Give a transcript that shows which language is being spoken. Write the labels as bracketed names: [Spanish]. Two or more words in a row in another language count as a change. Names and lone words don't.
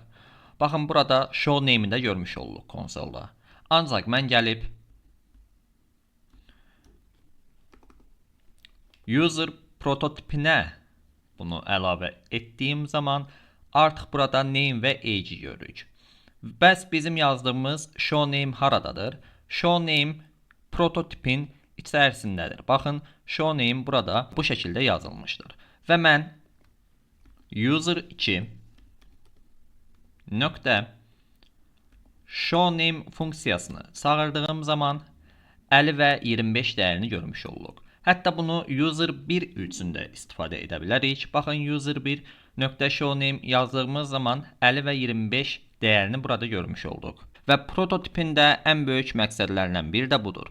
[Azerbaijani] Baxın burada [English] show name'i [Azerbaijani] də görmüş olduq konsolda. Ancaq mən gəlib user prototipinə bunu əlavə etdiyim zaman artıq burada name və age'i görürük. Bəs bizim yazdığımız [English] show name [Azerbaijani] haradadır? [English] Show name [Azerbaijani] prototipin içərisindədir. Baxın, [English] show name [Azerbaijani] burada bu şəkildə yazılmışdır. Və mən user 2 nöqtə [English] show name [Azerbaijani] funksiyasını çağırdığım zaman 50 və 25 dəyərini görmüş olduq. Hətta bunu user 1 üçün də istifadə edə bilərik. Baxın, user 1 .showName yazdığımız zaman 50 və 25 dəyərini burada görmüş olduq. Və prototipin də ən böyük məqsədlərindən biri də budur.